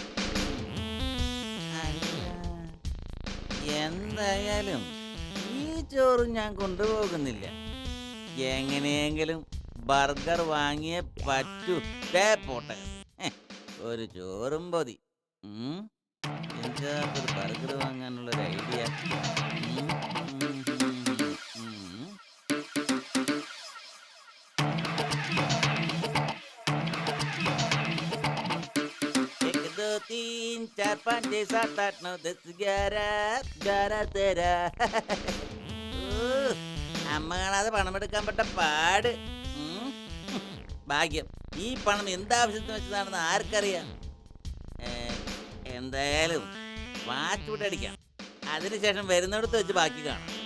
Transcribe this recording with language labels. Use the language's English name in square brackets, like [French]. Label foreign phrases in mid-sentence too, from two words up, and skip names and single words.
[Malayalam] അല്ല. എന്തായാലും ഈ ചോറ് ഞാൻ കൊണ്ടുപോകുന്നില്ല. എങ്ങനെയെങ്കിലും ബർഗർ വാങ്ങിയേ പറ്റൂ. പോട്ടെ, ഒരു ചോറും മതി. എന്താ ഒരു ബർഗർ വാങ്ങാനുള്ളൊരു ഐഡിയ? [Hindi] तीन चार पाँच छः सात आठ नौ 10 11 [Malayalam] അമ്മ കാണാതെ പണമെടുക്കാൻ പറ്റ പാട്. ഭാഗ്യം ഈ പണം എന്താവശ്യത്തിന് വെച്ചതാണെന്ന് ആർക്കറിയാം. എന്തായാലും വാച്ച് കൂടെ അടിക്കാം. അതിനുശേഷം വരുന്നിടത്ത് വെച്ച് ബാക്കി കാണാം.